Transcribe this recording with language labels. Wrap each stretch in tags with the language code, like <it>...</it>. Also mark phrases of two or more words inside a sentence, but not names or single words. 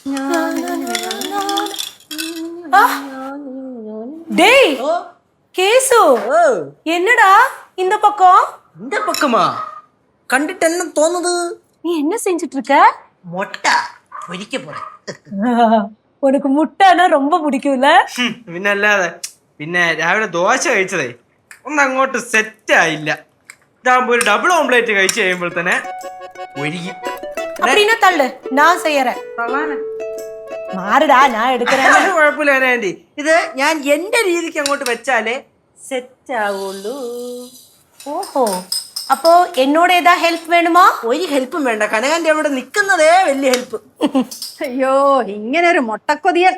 <ta>டேய் கேசு என்னடா இந்த பக்கம்? இந்த பக்கமா? கண்டுட்டு என்ன தோணுது? நீ என்ன செஞ்சிட்டு இருக்க? முட்டை பொரிக்க போறேன். உனக்கு முட்டைனா ரொம்ப பிடிக்கும்ல?</ta> <ml>പിന്നല്ലാതെ. പിന്നെ രാവിലെ ദോശ കഴിച്ചതേ ഒന്നും അങ്ങോട്ട് സെറ്റ് ആയില്ല. ഇതാകുമ്പോ ഒരു</ml> <en>double omelette</en> <ml>കഴിച്ചു കഴിയുമ്പോൾ തന്നെ ഒരിക്കും.</ml> <ta>அப்படின்னா தள்ளு, நான் செய்யறேன்.</ta> <ml>മാറിടാ, ഞാൻ</ml> <ta>எடுக்கறேன்.</ta> <ml>കുഴപ്പമില്ല ആന്റി, ഇത് ഞാൻ എന്റെ രീതിക്ക് അങ്ങോട്ട് വെച്ചാലേ സെറ്റ് ആവുള്ളൂ. ഓഹോ, അപ്പോ എന്നോട് ഏതാ ഹെൽപ്പ് വേണമോ? ഒരു ഹെൽപ്പും വേണ്ട, കനകാന്റെ അവിടെ നിൽക്കുന്നതേ വലിയ ഹെൽപ്പ്. അയ്യോ, ഇങ്ങനെ ഒരു മൊട്ടക്കൊതിയൻ.</ml>